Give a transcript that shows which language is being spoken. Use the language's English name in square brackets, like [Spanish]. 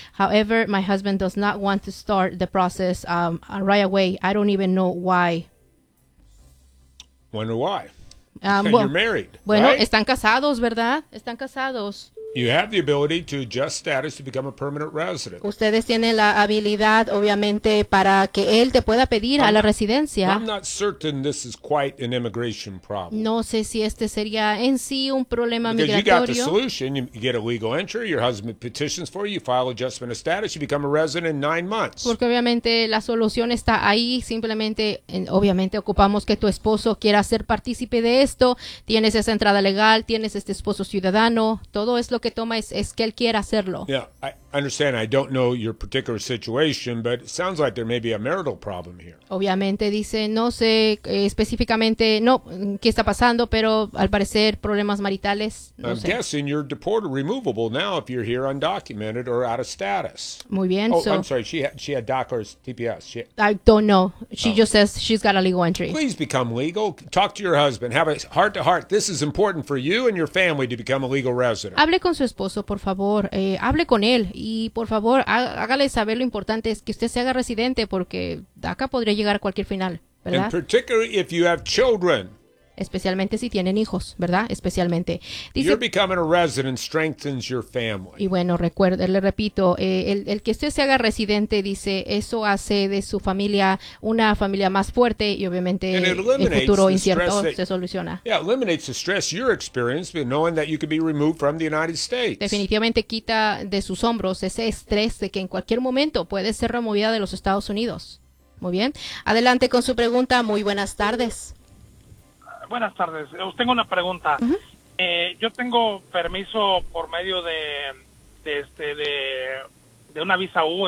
[English] However, my husband does not want to start the process right away. I don't even know why. Wonder why. You're married. [Spanish] Bueno, [English] right? [Spanish] Están casados, ¿verdad? Están casados. [English] You have the ability to adjust status to become a permanent resident. [Spanish] Ustedes tienen la habilidad, obviamente, para que él te pueda pedir a la residencia. [English] I'm not certain this is quite an immigration problem. [Spanish] No sé si este sería en sí un problema migratorio. [English] Because you got the solution. You get a legal entry. Your husband petitions for you. You file adjustment of status. You become a resident in 9 months. [Spanish] Porque obviamente la solución está ahí. Simplemente, obviamente, ocupamos que tu esposo quiera ser partícipe de esto. Tienes esa entrada legal. Tienes este esposo ciudadano. Todo es lo que toma es que él quiera hacerlo. [English] Yeah, I understand. I don't know your particular situation, but it sounds like there may be a marital problem here. [Spanish] Obviamente dice, no sé específicamente, no, qué está pasando, pero al parecer problemas maritales. No [English] I'm [Spanish] sé. [English] Guessing you're deported, removable now if you're here undocumented or out of status. [Spanish] Muy bien. [English] Oh, so, I'm sorry. She had DACA or TPS. I don't know. She just says she's got a legal entry. Please become legal. Talk to your husband. Have a heart to heart. This is important for you and your family to become a legal resident. [Spanish] Hable con su esposo, por favor. Hable con él. Y, por favor, hágale saber lo importante es que usted se haga residente porque DACA podría llegar a cualquier final, ¿verdad? [English] And particularly if you have children. [Spanish] Especialmente si tienen hijos, ¿verdad? Especialmente. Dice, [English] you're becoming a resident strengthens your family. [Spanish] Y bueno, recuerde, le repito, el que usted se haga residente, dice, eso hace de su familia una familia más fuerte y obviamente el futuro incierto se soluciona. [English] Yeah, eliminates the stress you're experiencing knowing that you could be removed from the United States. [Spanish] Definitivamente quita de sus hombros ese estrés de que en cualquier momento puede ser removida de los Estados Unidos. Muy bien. Adelante con su pregunta. Muy buenas tardes. Buenas tardes. Os tengo una pregunta. Uh-huh. Yo tengo permiso por medio de una visa U.